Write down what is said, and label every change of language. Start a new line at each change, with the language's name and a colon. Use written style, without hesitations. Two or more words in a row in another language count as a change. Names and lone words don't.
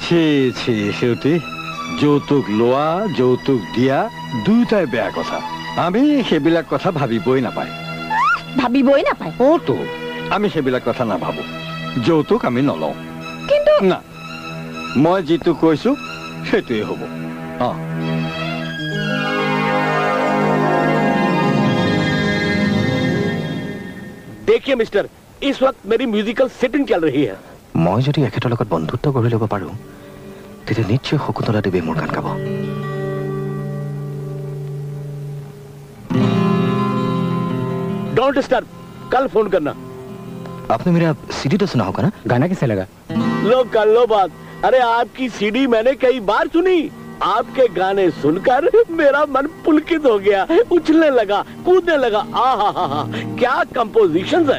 Assamese: ছি ছি সেউতী, যৌতুক লোৱা যৌতুক দিয়া দুয়োটাই বেয়া কথা। আমি সেইবিলাক কথা ভাবিবই নাপায়। ভাবিবই নাপায় তো আমি সেইবিলাক কথা নাভাবো যৌতুক আমি নলওঁ কিন্তু না মই যিটো কৈছো সেইটোৱে হ'ব
Hindi: देखिए मिस्टर इस वक्त मेरी म्यूजिकल सेटिंग चल रही है
Assamese: মই যদি এখেতৰ লগত বন্ধুত্ব গঢ়ি ল'ব পাৰো তেতিয়া নিশ্চয় শকুন্তলা দেৱীয়ে মোৰ গান গাব
English: don't disturb
Hindi: कल फोन करना आपने मेरा सीडी तो सुना होगा ना गाना कैसे लगा लो कर लो बात अरे आपकी सीडी मैंने कई बार सुनी आपके गाने सुनकर मेरा मन पुलकित हो गया उछलने लगा कूदने लगा आहा क्या कंपोजिशन है